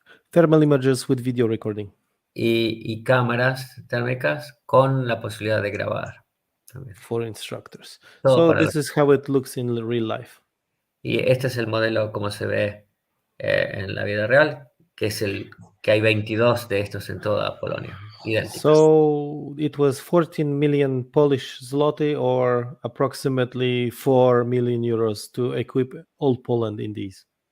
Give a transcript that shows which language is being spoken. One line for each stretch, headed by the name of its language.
English: Thermal imagers with video recording.
Spanish: Y cámaras térmicas con la posibilidad de grabar también.
English: For instructors.
Spanish: Todo
English: So
Spanish: para
English: this is how it looks in real life.
Spanish: Y este es el modelo como se ve en la vida real, que es que hay 22 de estos en toda Polonia, idénticos.
English: So it was 14 million Polish zloty, or approximately 4 million euros, to equip all Poland in these.